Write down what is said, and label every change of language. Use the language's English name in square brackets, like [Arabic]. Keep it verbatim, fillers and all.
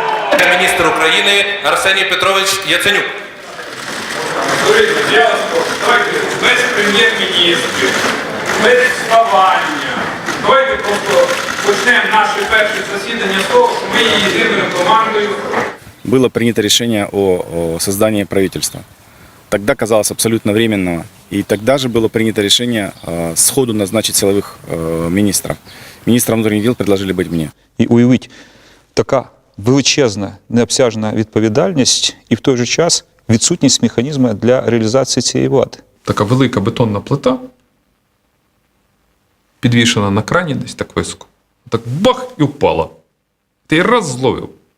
[Ukrainian] Прем'єр-міністр України Арсеній Петрович Яценюк. Без прем'єр-міністрів, без існування. Давайте просто почнемо наше перше засідання з того, що ми є єдиною командою. [Russian] Было принято решение о, о создании правительства. Тогда казалось абсолютно временного. И тогда же было принято решение э, сходу назначить силовых э, министров. Министром внутренних дел предложили быть мне. [Ukrainian] І уявіть, така величезна, необсяжна відповідальність і в той же час відсутність механізму для реалізації цієї влади. Така велика бетонна плита, підвішена на крані десь так високо. Так бах і впала. Ти її раз зловив.